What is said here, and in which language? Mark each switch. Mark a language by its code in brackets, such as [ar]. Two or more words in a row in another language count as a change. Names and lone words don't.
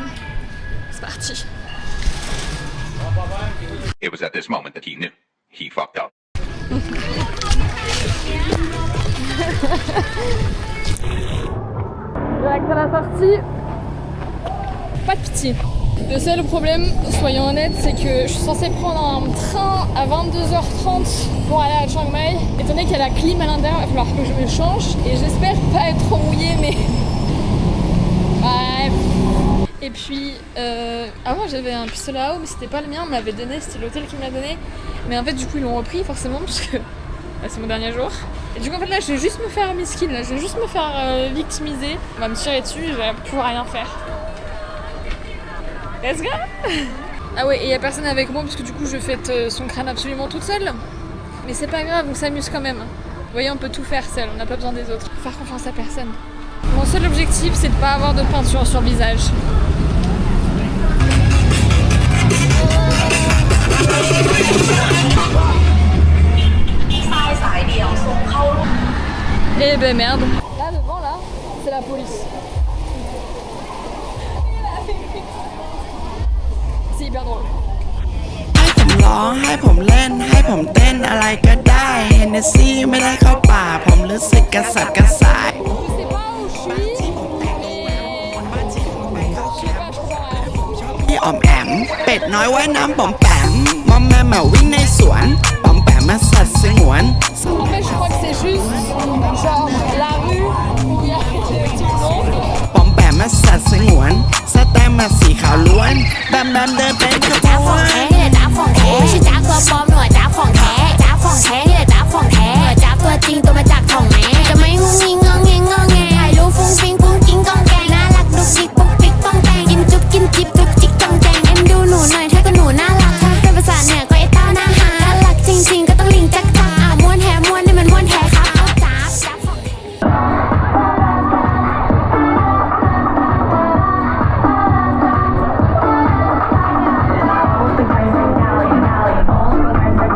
[fr] C'est parti. [en] It was at this moment that he knew he fucked up. [fr] Direct à la sortie, pas de pitié. Le seul problème, soyons honnêtes, c'est que je suis censée prendre un train à 22h30 pour aller à Chiang Mai. Étant donné qu'il y a la clim à l'intérieur, il va falloir que je me change et j'espère pas être trop mouillée, mais bref. Et puis, avant j'avais un pistolet à eau, mais c'était pas le mien, on me l'avait donné, c'était l'hôtel qui me l'a donné. Mais en fait, du coup, ils l'ont repris forcément, parce que c'est mon dernier jour. Et du coup, en fait, là, je vais juste me faire miskin, là, je vais juste me faire victimiser. On va me tirer dessus, je vais pouvoir rien faire. [en] Let's go. [fr] Ah ouais, et il y a personne avec moi, parce que du coup, je fête son crâne absolument toute seule. Mais c'est pas grave, on s'amuse quand même. Vous voyez, on peut tout faire seul, on n'a pas besoin des autres. Faut faire confiance à personne. Mon seul objectif, c'est de pas avoir de peinture sur le visage. Eh ben merde. Là devant là, c'est la police. C'est hyper drôle. [th] ร้องให้ผมเล่นให้ผมเต้นอะไรก็ได้เฮนเนสซี่ไม่ได้เข้าป่าผมรู้สึกกระสับกระส่าย พี่อ๋อมแอมเป็ดน้อยว่ายน้ำป๋อมแปมมอมแมมมาวิ่งในสวนป๋อมแปมมาสัตว์สงวน [fr] En fait, je crois que c'est juste genre la rue où il y a tout le monde. [th] ป๋อมแปมมาสัตว์สงวนสแตมมาสีขาวล้วนแบมแบมเดินเป็นขบวน จ้าของแท้ไม่ใช่จ้าตัวปลอมหน่วยจ้าของแท้จ้าของแท้นี่แหละจ้าของแท้จ้าตัวจริงตัวมาจากของแม่จะไม่งุ้งงิ้งงอแงงอแงถ่ายรูปฟุ้งฟิ้งฟุ้งกิ้งกองแกงน่ารักดุกดิกปุ๊กปิ๊กป้องแปงกินจุ๊บกินจิ๊บจุ๊บจิ๊กจองแจงเอ็มดูหนูหน่อยถ้าก็หนูน่ารักถ้าเป็นภาษาเหนือก็ไอ้เต้าหน้าหาน่ารักจริงๆก็ต้องลิงจักจักม้วนแท้ม้วนนี่มันม้วนแท้ครับเอาจ้าของแท้ [en] All the guys in Cali,